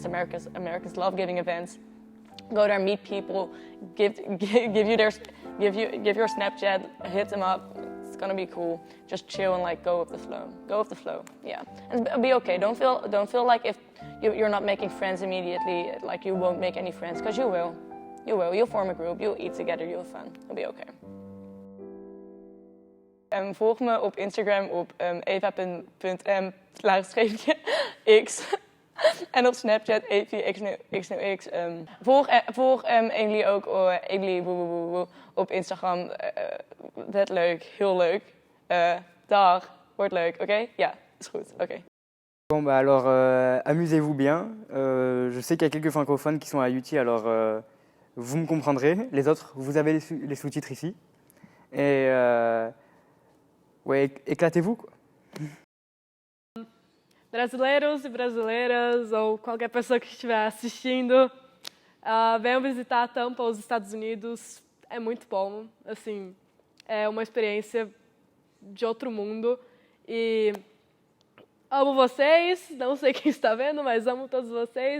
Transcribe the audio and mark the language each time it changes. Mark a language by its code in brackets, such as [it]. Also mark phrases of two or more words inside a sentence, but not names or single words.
[en] Americans love giving events. Go there, meet people, give your Snapchat, hit them up. It's gonna be cool. Just chill and like go with the flow. Go with the flow, yeah. And be okay. Don't feel like if you're not making friends immediately, like you won't make any friends, because you will. You'll form a group. You'll eat together. You'll have fun. It'll be okay. [nl] Volg me op Instagram op eva.m/x. En op Snapchat @xnox. Volg Emily ook, Emily op Instagram. Vet leuk, heel leuk. Dag, wordt leuk, oké? Ja, is goed, oké. [fr] Bon, bah alors, amusez-vous bien. Je sais qu'il y a quelques francophones qui sont à UT, alors vous me comprendrez. Les autres, vous avez les sous-titres ici. Et ouais, éclatez-vous, quoi. [pt] brasileiros e brasileiras, ou qualquer pessoa que estiver assistindo, venham visitar Tampa, os Estados Unidos. É muito bom, assim, é uma experiência de outro mundo. E amo vocês, não sei quem está vendo, mas amo todos vocês.